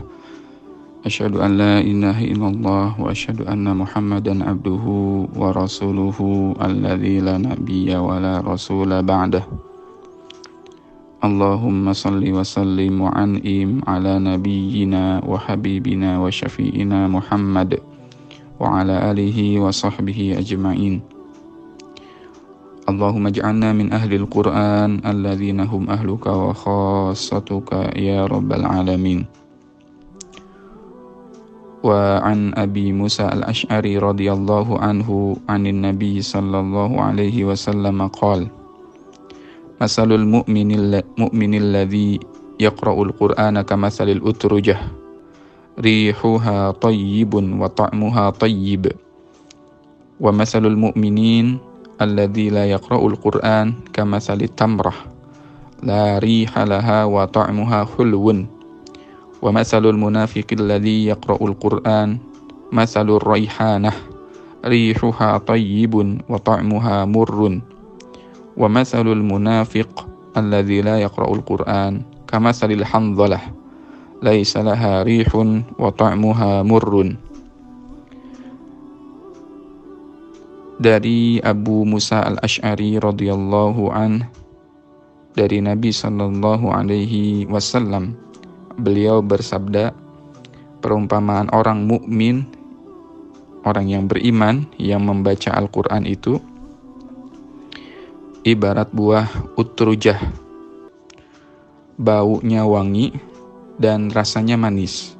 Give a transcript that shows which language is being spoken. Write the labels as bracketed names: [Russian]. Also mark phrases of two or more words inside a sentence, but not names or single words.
[Arabic] أشهد أن لا إله إلا الله وأشهد أن محمدا عبده ورسوله الذي لا نبي ولا رسول بعده. اللهم صل وسلم وأنعم على نبينا وحبيبنا وشفيعنا محمد وعلى آله وصحبه أجمعين. اللهم اجعلنا من أهل القرآن الذين هم أهلك وخاصتك يا رب العالمين. وعن أبي موسى الأشعري رضي الله عنه عن النبي صلى الله عليه وسلم قال: مثل المؤمن الذي يقرأ القرآن كمثل الأترجة ريحها طيب وطعمها طيب. ومثل المؤمن الذي لا يقرأ القرآن كمثل التمرة لا ريح لها وطعمها حلو. ومثل المنافق الذي يقرأ القرآن مثل الريحانة ريحها طيب وطعمها مر. ومثل المنافق الذي لا يقرأ القرآن كمثل الحنظلة ليس لها ريح وطعمها مر. [Indonesian] Dari Abu Musa al-Ash'ari [Arabic] رضي الله عن, [Indonesian] dari Nabi [Arabic] صلى الله عليه وسلم, [Indonesian] beliau bersabda, perumpamaan orang mukmin, orang yang beriman yang membaca Al-Qur'an itu ibarat buah utrujah, baunya wangi dan rasanya manis.